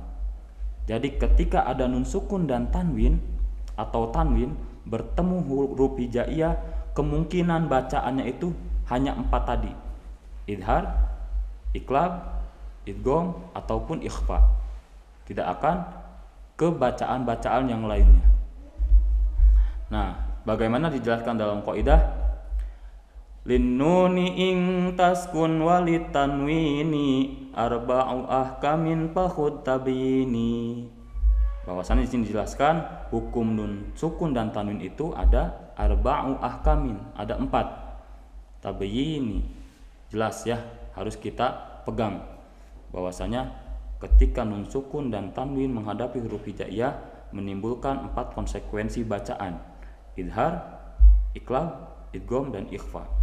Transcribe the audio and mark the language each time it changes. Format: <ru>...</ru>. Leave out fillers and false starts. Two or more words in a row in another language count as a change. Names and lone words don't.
<id>Jadi ketika ada nun sukun dan tanwin atau tanwin bertemu huruf hijaiyah, kemungkinan bacaannya itu hanya 4 tadi: idhar, iqlab, idgham, ataupun ikhfa. Tidak akan ke bacaan-bacaan yang lainnya. Nah, bagaimana dijelaskan dalam kaidah</id> <ar>للنون إن تسكن وللتنوين أربع أحكام فخذ تبييني.</ar> <id>Bahwasannya di sini dijelaskan hukum nun sukun dan tanwin itu ada</id> <ar>أربع أحكام,</ar> <id>ada 4. Tabyini, jelas ya, harus kita pegang bahwasanya ketika nun sukun dan tanwin menghadapi huruf hijaiyah menimbulkan 4 konsekuensi bacaan: idhar, iqlab, idgham, dan ikhfa.</id>